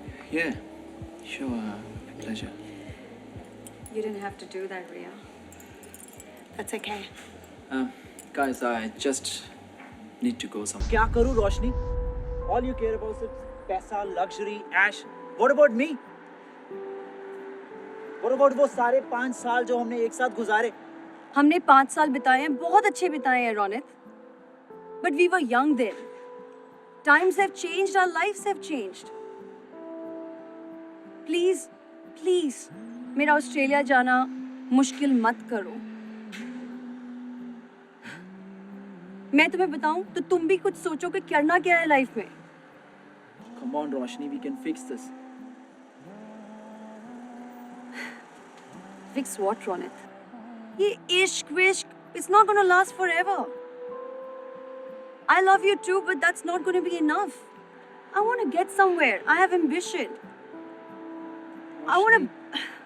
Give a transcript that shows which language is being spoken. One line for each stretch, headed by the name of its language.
English: Yeah. Sure. Pleasure. You didn't have to do that, Ria. That's okay. Guys, I just need to go somewhere.
Hindi: क्या करूं रोशनी?
English: All you care about is paisa, luxury, ash. What about me? What about
Hindi: वो सारे 5 साल जो हमने एक साथ गुजारे? हमने 5 साल बिताए हैं, बहुत अच्छे बिताए हैं Ronit.
English: But we were young then. Times have changed, our lives have changed. Please, please,
Hindi: मेरा ऑस्ट्रेलिया जाना मुश्किल मत करो. मैं तुम्हें बताऊं तो तुम भी कुछ सोचो कि करना क्या है लाइफ में.
English: Come on, Roshni, we can fix this. Fix what, Ronit?
Hindi: ये इश्क विश्क,
English: it's not gonna last forever. I love you too, but that's not gonna be enough. I want to get somewhere. I have ambition. I want to.